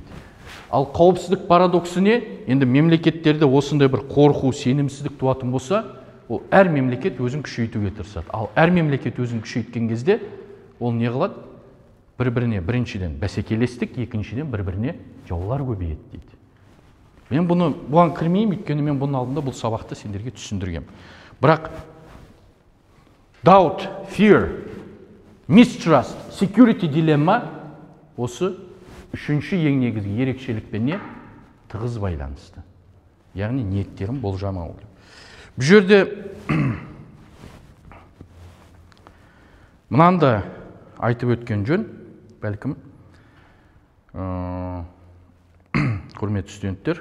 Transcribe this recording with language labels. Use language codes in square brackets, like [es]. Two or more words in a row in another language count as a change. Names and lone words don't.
[kk] Ал қауіпсіздік парадоксы не? Енді мемлекеттерде осындай бір қорқу, сенімсіздік туатын болса, ол әр мемлекет өзін күшейтуге тырысады. Ал әр мемлекет өзін күшейткен кезде ол не қылады? Бір-біріне біріншіден бәсекелестік, екіншіден бір-біріне жаулар көбейеді дейді. Мен бұған кірмеймін, өйткені мен бұның алдында бұл сабақты сендерге түсіндіргем. Бірақ [en] doubt, fear, mistrust, security dilemma [kk] осы үшінші ең негізгі ерекшелікпен не? Тығыз байланысты. Яғни ниеттерін болжамау. Бұл жерде мынаны айтып өткен жөн, бәлкім құрметті студенттер.